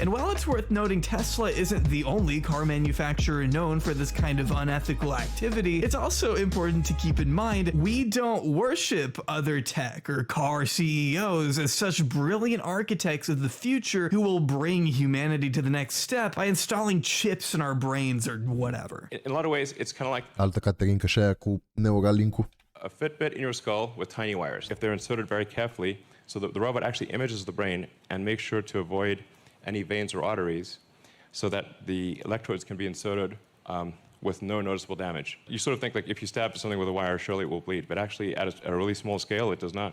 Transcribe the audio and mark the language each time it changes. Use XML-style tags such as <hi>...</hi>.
<en>And while it's worth noting Tesla isn't the only car manufacturer known for this kind of unethical activity, it's also important to keep in mind we don't worship other tech or car CEOs as such brilliant architects of the future who will bring humanity to the next step by installing chips in our brains or whatever. In a lot of ways, it's kind of like</en> <ro>Altă Caterinca și aia cu Neuralink-ul.</ro> <en>a Fitbit in your skull with tiny wires. If they're inserted very carefully, so that the robot actually images the brain and makes sure to avoid any veins or arteries so that the electrodes can be inserted with no noticeable damage. You sort of think like if you stab something with a wire, surely it will bleed, but actually at a really small scale, it does not.</en>